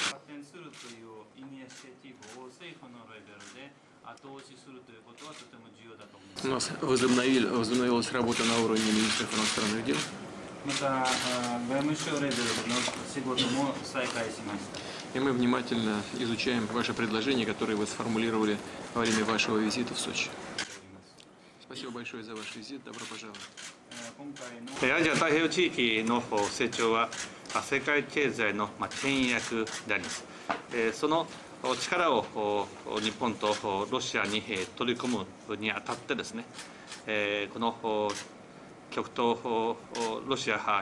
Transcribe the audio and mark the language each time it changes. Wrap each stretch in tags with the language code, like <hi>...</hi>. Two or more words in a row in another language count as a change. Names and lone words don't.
<ru>У нас возобновилась работа на уровне министров иностранных дел. И мы внимательно изучаем ваши предложения, которые вы сформулировали во время вашего визита в Сочи. Спасибо большое за ваш визит. Добро пожаловать.</ru> <ja>アジア太平洋地域の成長は世界経済の牽引役であります。その力を日本とロシアに取り込むにあたってですね、この極東ロシア</ja>